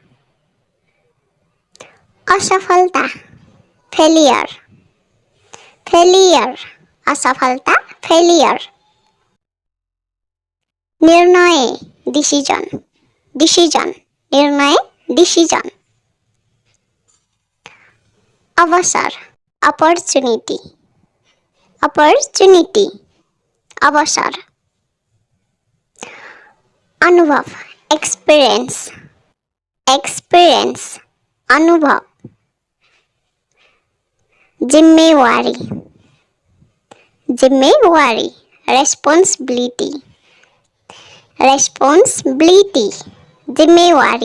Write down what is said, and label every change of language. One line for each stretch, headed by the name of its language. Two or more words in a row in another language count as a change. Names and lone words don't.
English: असफलता, failure, failure, असफलता, फेलियर। निर्णय, decision, decision, निर्णय, डिसिजन।
Nepali: अवसर,
English: opportunity, opportunity, अवसर।
Nepali: अनुभव,
English: experience, experience,
Nepali: अनुभव। जिम्मेवारी, जिम्मेवारी,
English: responsibility, responsibility,
Nepali: जिम्मेवारी।